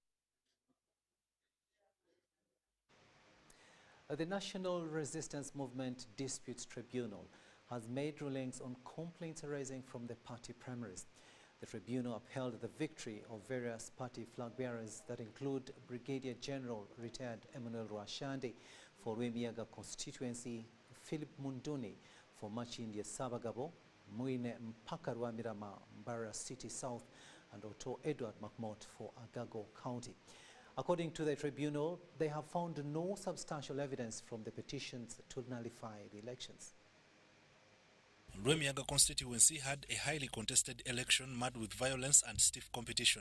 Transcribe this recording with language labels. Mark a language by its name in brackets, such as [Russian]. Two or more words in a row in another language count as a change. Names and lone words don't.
[English] The National Resistance Movement Disputes Tribunal has made rulings on complaints arising from the party primaries. The tribunal upheld the victory of various party flag bearers that include Brigadier General retired Emmanuel Rwashande for Rwemiyaga constituency, Philip Munduni for Machindi Sabagabo, Mwine Mpaka Rwamirama, Mbarara City South, and Otto Edward McMott for Agago County. According to the tribunal, they have found no substantial evidence from the petitions to nullify the elections. Rwemiyaga constituency had a highly contested election marred with violence and stiff competition.